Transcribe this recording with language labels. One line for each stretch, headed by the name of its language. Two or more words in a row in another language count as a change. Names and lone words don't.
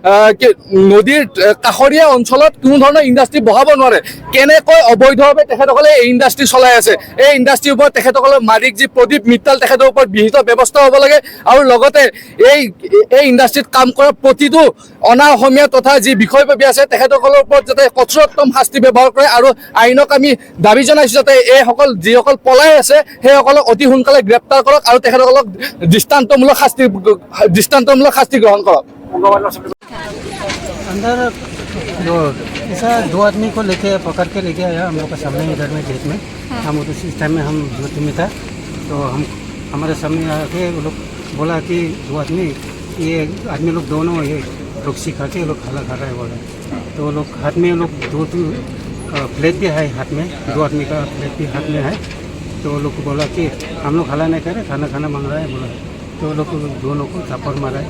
Assamese: নদীৰ কাষৰীয়া অঞ্চলত কোনো ধৰণৰ ইণ্ডাষ্ট্ৰী বহাব নোৱাৰে কেনেকৈ অবৈধভাৱে তেখেতসকলে এই ইণ্ডাষ্ট্ৰী চলাই আছে এই ইণ্ডাষ্ট্ৰীৰ ওপৰত তেখেতসকলৰ মালিক যি প্ৰদীপ মিত্তাল তেখেতৰ ওপৰত বিহিত ব্যৱস্থা হ'ব লাগে আৰু লগতে এই ইণ্ডাষ্ট্ৰীত কাম কৰা প্ৰতিটো অনা অসমীয়া তথা যি বিষয়ববী আছে তেখেতসকলৰ ওপৰত যাতে কঠোৰতম শাস্তি ব্যৱহাৰ কৰে আৰু আইনক আমি দাবী জনাইছোঁ যাতে এইসকল যিসকল পলাই আছে সেইসকলক অতি সোনকালে গ্ৰেপ্তাৰ কৰক আৰু তেখেতসকলক দৃষ্টান্তমূলক শাস্তি গ্ৰহণ কৰক
Hindi: अंदर ऐसा 2 आदमी को लेके पकड़ के लेके आया हम लोग के सामने इधर में गेट में हम उस टाइम में हम ड्यूटी में था तो हमारे सामने आके वो लोग बोला कि 2 आदमी ये आदमी लोग दोनों ये रक्सी खा के लोग खाना खा रहा है बोला तो वो लोग हाथ में लोग 2 प्लेट भी है हाथ में 2 आदमी का प्लेट भी हाथ में है तो वो लोग को बोला कि हम लोग खाना नहीं कर रहे खाना मांग रहा है बोला तो लोग दोनों को थप्पड़ मारा है